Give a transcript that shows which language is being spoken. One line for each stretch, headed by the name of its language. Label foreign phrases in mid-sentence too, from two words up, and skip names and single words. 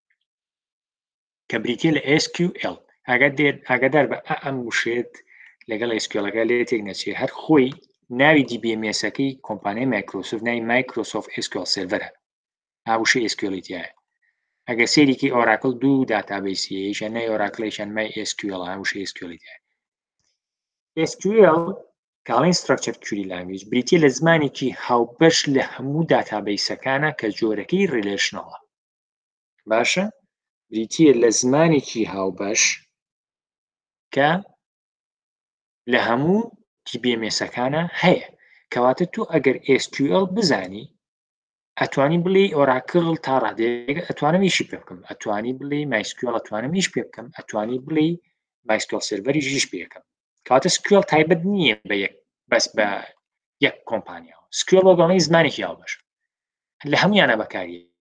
Central Kurdish: کە بریتە لە SQL ئاگادار بە ئەم وشێت لەگەڵ SQLەکە لێ تێک نەچێت هەر خۆی ناوی DBMSەکەی کۆمپانیای مایکرۆسۆفت ناوی مایکرۆسۆفت SQL سێڤەرە هاوشەی SQLیتیایە ئەگەر سێریکی ئۆراکڵ دوو داتابیسی یەکیان ناوی ئۆراکڵیشان MySQL هاوشەی SQLیتیایە SQL کاڵین
English: Structured Query Language
Central Kurdish: بریتە لە زمانێکی هاوبەش لە هەموو داتابیسەکانە کە جۆرەکەی ریلیشنەڵە باشە بریتە لە زمانێکی هاوبەش کە لە هەموو DBMSەکانە هەیە کەواتە تۆ ئەگەر SQL بزانی ئەتوانی بڵێ ئۆراکڵ تا ڕادێک ئەتوانم ئیشی پێ بکەم ئەتوانی بڵێ MySQL ئەتوانم ئیش پێ بکەم ئەتوانی بڵێ MySQL سێڤەری ژیش پێ بکەم کاتە SQL تایبەت نییە بەس بە یەک کۆمپانیاوە SQL وەگەڵی زمانێکی هاوبەش لە هەمویانە بەکاریە